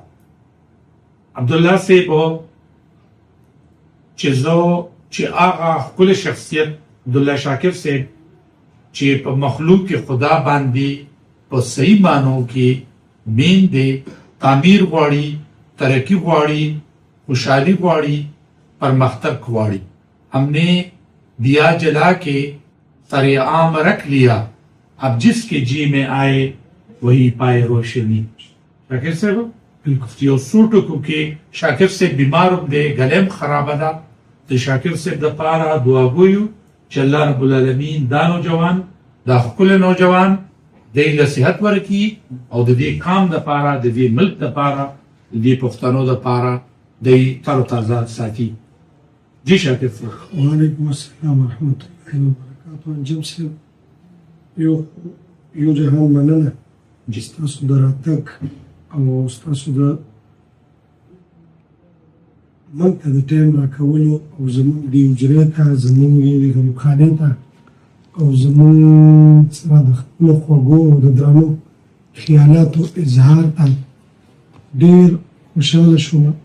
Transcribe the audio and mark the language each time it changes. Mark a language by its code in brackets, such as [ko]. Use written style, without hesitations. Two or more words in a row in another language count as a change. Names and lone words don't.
[ps] عبدالله صاحب چې زه چې هغه ښکلی شخصیت عبدالله شاکر صاحب چې په مخلوق کې خدا باندې په صحیح معنو کې مین دی، تعمیر غواړي، ترقی غواړي، خوشحالی غواړي، پرمختګ غواړي. [ur] ہم نے دیا جلا کے سر عام رکھ لیا، اب جس کے جی میں آئے وہی پائے روشنی. [ps] شاکر صاحب یو څو ټکو کې شاکر صاحب بیمار هم دی، ګلیم خرابه ده. د شاکر صاحب دپاره دعا ګویو چې الله [ar] رب العالمین [ps] دا نوجوان، دا ښکلی نوجوان دی له صحت ورکړي او د دې قام دپاره، د دې ملک دپاره، د دې پښتنو دپاره دی تر و تازه ساتي. جی شاکر صاحب. [ar] وعلیکم السلام ورحمۃ اللہ وبرکاتہ. [ps] انجم صاحب یو جهان مننه چې ستاسو د راتګ او ستاسو د موږ ته د ټایم راکولو او زموږ دې حجرې ته، زموږ دې غریبخانې ته او زموږ سره د خپلو خوږو او د درنو خیالاتو اظهار ته ډېر خوشحاله شوم.